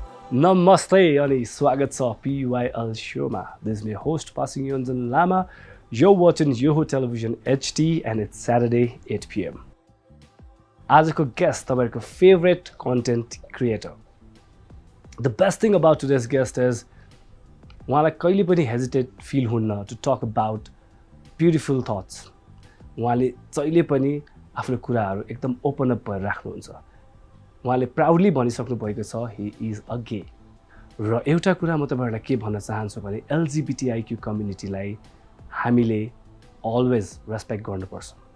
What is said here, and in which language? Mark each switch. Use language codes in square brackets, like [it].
[ne] Namaste अनि स्वागत छ PYL Shoma. [en] This is my host Pasang Yonzon Lama. You're watching Yoho Television HD and it's Saturday 8 PM. [ne] आजको guest तपाईहरुको favorite content creator. [en] The best thing about today's guest is उहाँलाई कहिले पनि hesitate feel हुन्न to talk about beautiful thoughts. [ne] उहाँले जहिले पनि आफ्नो कुराहरू एकदम open up भएर राख्नुहुन्छ. उहाँले प्राउडली भनिसक्नु भएको छ he is a gay. र एउटा कुरा म तपाईहरुलाई के भन्न चाहन्छु भने LGBTIQ कम्युनिटीलाई हामीले always respect गर्नुपर्छ.